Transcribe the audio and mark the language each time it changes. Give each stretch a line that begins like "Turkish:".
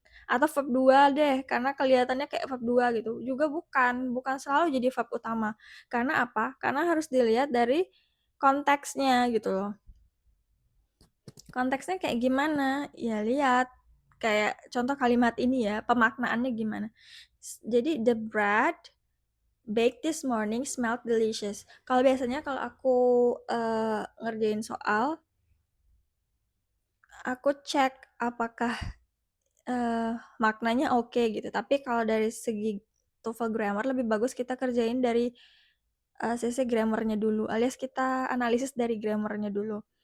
Indonesian: Atau verb 2 deh, karena kelihatannya kayak verb 2 gitu. Juga bukan selalu jadi verb utama. Karena apa? Karena harus dilihat dari konteksnya gitu loh. Konteksnya kayak gimana? Ya lihat kayak contoh kalimat ini ya, pemaknaannya gimana.
English: Jadi the bread baked this morning smelled delicious.
Indonesian: Kalau biasanya kalau aku ngerjain soal, aku cek apakah maknanya oke gitu. Tapi kalau dari segi TOEFL grammar lebih bagus kita kerjain dari sisi grammarnya dulu, alias kita analisis dari grammarnya dulu.